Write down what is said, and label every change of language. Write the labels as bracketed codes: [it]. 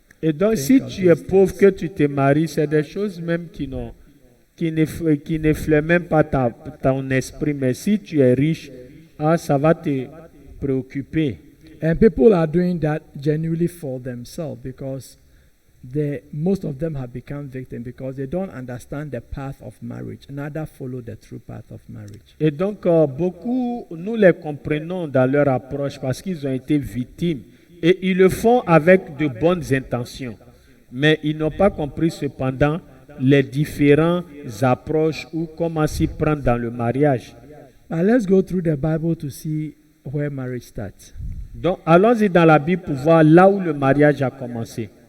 [fr] Et donc, si tu es pauvre, que tu te maries, c'est des choses même qui n'effleurent même pas ton esprit. Mais si tu es riche, ça va te préoccuper. [en] And people are doing that genuinely for themselves because most of them have become victims because they don't understand the path of marriage, neither follow the true path of marriage. [fr] Et donc, beaucoup, nous les comprenons dans leur approche parce qu'ils ont été victimes. Et ils le font avec de bonnes intentions. Mais ils n'ont pas compris cependant les différentes approches ou comment s'y prendre dans le mariage. [en] But let's go through the Bible to see where marriage starts. [fr] Donc, allons-y dans la Bible pour voir là où le mariage a commencé.